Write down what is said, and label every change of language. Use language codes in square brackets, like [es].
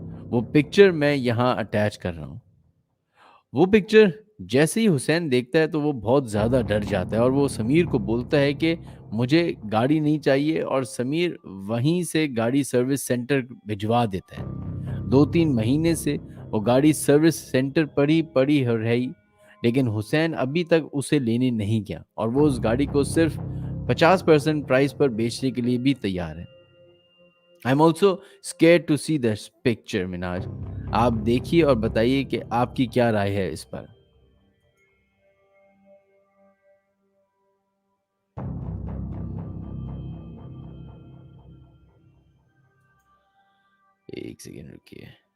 [ur] وہ پکچر میں یہاں اٹیچ کر رہا ہوں. وہ پکچر جیسے ہی حسین دیکھتا ہے تو وہ بہت زیادہ ڈر جاتا ہے اور وہ سمیر کو بولتا ہے کہ مجھے گاڑی نہیں چاہیے، اور سمیر وہیں سے گاڑی سروس سینٹر بھجوا دیتا ہے. 2-3 مہینے سے وہ گاڑی سروس سینٹر پر ہی پڑی رہی، لیکن حسین ابھی تک اسے لینے نہیں گیا اور وہ اس گاڑی کو صرف 50% پرائز پر بیچنے کے لیے بھی تیار ہے. [en] I'm also scared to see this picture, مناج. [ur] آپ دیکھیے اور بتائیے کہ آپ کی کیا رائے ہے اس پر. ایک سیکنڈ رکیے.